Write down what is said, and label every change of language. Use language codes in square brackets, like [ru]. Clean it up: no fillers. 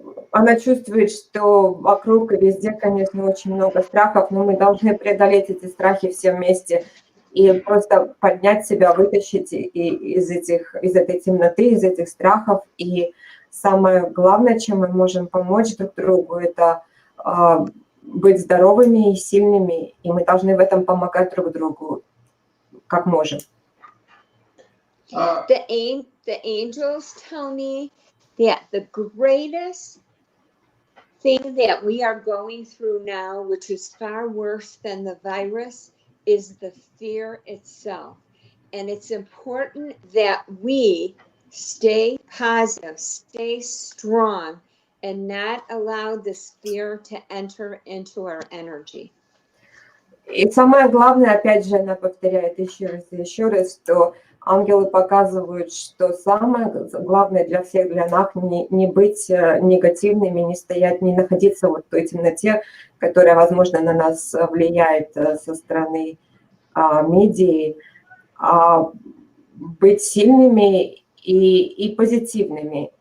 [ru] Она чувствует, что вокруг и везде, конечно, очень много страхов, но мы должны преодолеть эти страхи все вместе и просто поднять себя, вытащить из этой темноты, из этих страхов. И самое главное, чем мы можем помочь друг другу, это быть здоровыми и сильными, и мы должны в этом помогать друг другу, как можем. [en] The angels tell me that the greatest thing that we are going through now, which is far worse than the virus, is the fear itself. And it's important that we stay positive, stay strong, and not allow this fear to enter into our energy. [ru] И самое главное, опять же, она повторяет еще раз, что ангелы показывают, что самое главное для всех, для нас, не быть негативными, не стоять, не находиться вот в той темноте, которая, возможно, на нас влияет со стороны медиа, а быть сильными и позитивными.